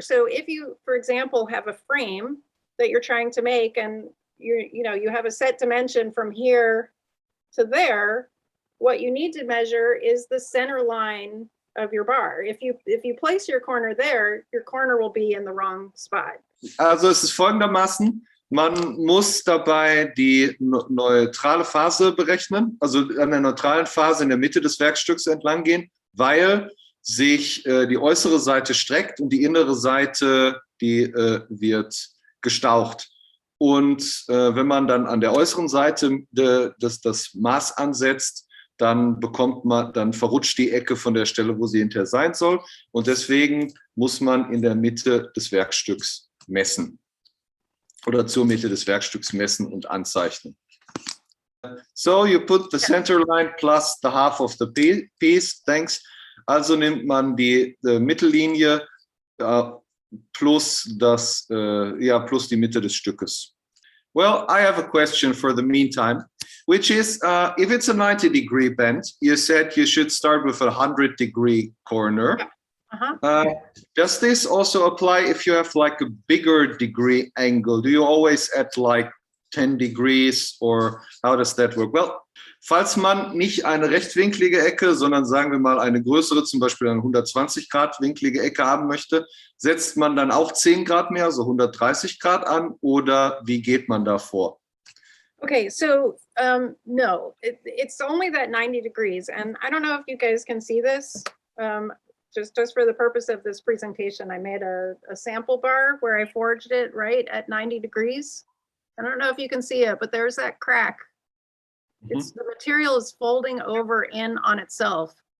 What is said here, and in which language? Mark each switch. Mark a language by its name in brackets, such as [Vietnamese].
[English] So if you, for example, have a frame that you're trying to make and you have a set dimension from here to there, what you need to measure is the center line of your bar. If you place your corner there, your corner will be in the wrong spot. [German] Also es ist folgendermaßen, man muss dabei die neutrale Phase berechnen, also an der neutralen Phase in der Mitte des Werkstücks entlang gehen, weil sich die äußere Seite streckt und die innere Seite, die wird gestaucht. Und wenn man dann an der äußeren Seite das Maß ansetzt, dann verrutscht die Ecke von der Stelle, wo sie hinterher sein soll. Und deswegen muss man in der Mitte des Werkstücks messen. Oder zur Mitte des Werkstücks messen und anzeichnen. [English] So you put the center line plus the half of the piece, thanks. [German] Also nimmt man die Mittellinie plus plus die Mitte des Stückes. [English] Well, I have a question for the meantime, which is if it's a 90-degree bend, you said you should start with a 100-degree corner. Does this also apply if you have like a bigger degree angle? Do you always add like 10 degrees or how does that work? [German] Well, falls man nicht eine rechtwinklige Ecke, sondern sagen wir mal eine größere, zum Beispiel eine 120 Grad winklige Ecke haben möchte, setzt man dann auch 10 Grad mehr, also 130 Grad an, oder wie geht man da vor? [English] Okay, so no, it's only that 90 degrees. And I don't know if you guys can see this. Just for the purpose of this presentation, I made a sample bar where I forged it right at 90 degrees. I don't know if you can see it, but there's that crack. It's the material is folding over in on itself.